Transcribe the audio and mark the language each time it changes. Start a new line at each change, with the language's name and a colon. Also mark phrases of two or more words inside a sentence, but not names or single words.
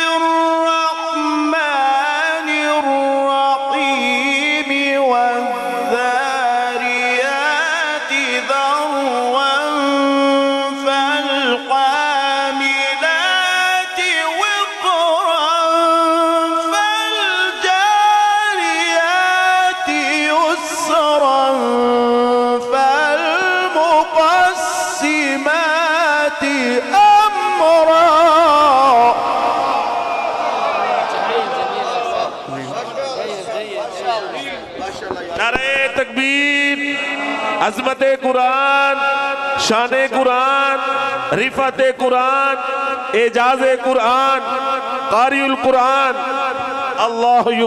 Arabic: الرحمن الرحيم والذاريات ذروا فالحاملات وقرا فالجاريات يسرا فالمقسمات أمرا
Urdu: نعرۂ تکبیر عظمتِ قرآن شانِ قرآن رفعتِ قرآن اعجازِ قرآن قاری القرآن اللہ